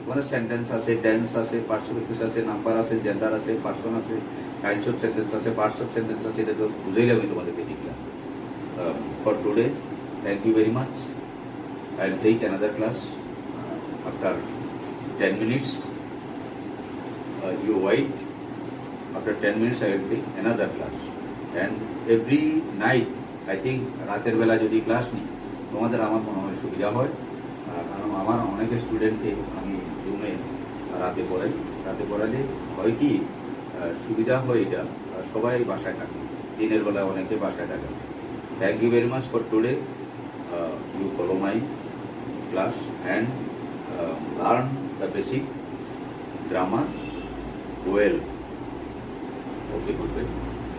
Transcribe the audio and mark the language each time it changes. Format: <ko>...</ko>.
<bn>ওখানে সেন্টেন্স আছে, টেন্স আছে, পার্টস অফ স্পিচ আছে, নাম্বার আছে, জেন্ডার আছে, পার্সন আছে, কাইন্ডস অফ সেন্টেন্স আছে, পার্টস অফ সেন্টেন্স আছে। এটা তো বুঝেই আমি তোমাদেরকে লিখলাম।</bn> <en>For today, thank you very much. I will take another class after 10 minutes. You wait. After 10 minutes, I will take another class. And every night, I think,</en> <bn>রাতের বেলা যদি ক্লাস নিই তোমাদের আমার মনে হয় সুবিধা হয়। কারণ আমার অনেক স্টুডেন্টকে আমি রুমে রাতে পড়াই। রাতে পড়ালে হয় কি সুবিধা হয়, এটা সবাই বাসায় থাকে, দিনের বেলা অনেকে বাসায় থাকে।</bn> <en>Thank you very much for today. You follow my class and learn the basic grammar well. Okay, good.</en>